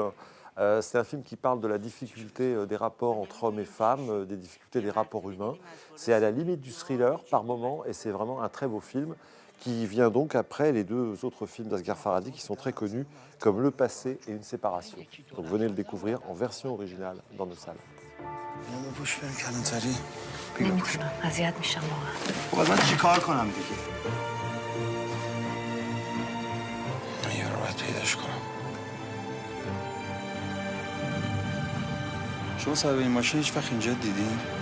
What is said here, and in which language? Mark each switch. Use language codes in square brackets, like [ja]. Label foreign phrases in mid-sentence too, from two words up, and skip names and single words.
[fr] C'est un film qui parle de la difficulté des rapports entre hommes et femmes, des difficultés des rapports humains. C'est à la limite du thriller par moment, et c'est vraiment un très beau film qui vient donc après les 2 autres films d'Asghar Farhadi qui sont très connus, comme Le Passé et Une séparation. Donc venez le découvrir en version originale dans nos salles. [fa] نمیتونم اذیت میشم واقعا. خب من چیکار کنم دیگه؟ من یه رو باید پیداش کنم. شما صاحب این ماشین هیچ وقت اینجا دیدین؟